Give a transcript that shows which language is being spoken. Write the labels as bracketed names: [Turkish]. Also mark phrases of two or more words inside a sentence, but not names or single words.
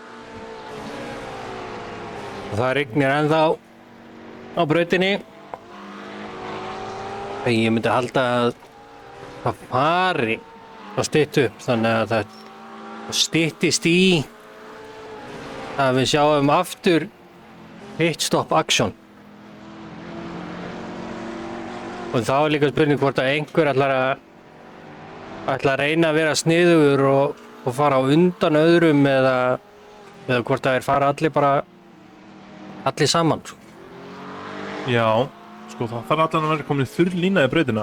[Icelandic] Og það rignir ennþá á brautinni. Ég myndi halda að það fari að stytta upp, þannig að það styttist í að við sjáum aftur [English] pit stop action. [Icelandic] Og þá er líka spurning hvort að einhver ætlar að reyna að vera sniðugur og fara á undan öðrum eða hvort að þeir fara allir saman. Já, sko það þarf allan að vera komin þurr lína í brautina.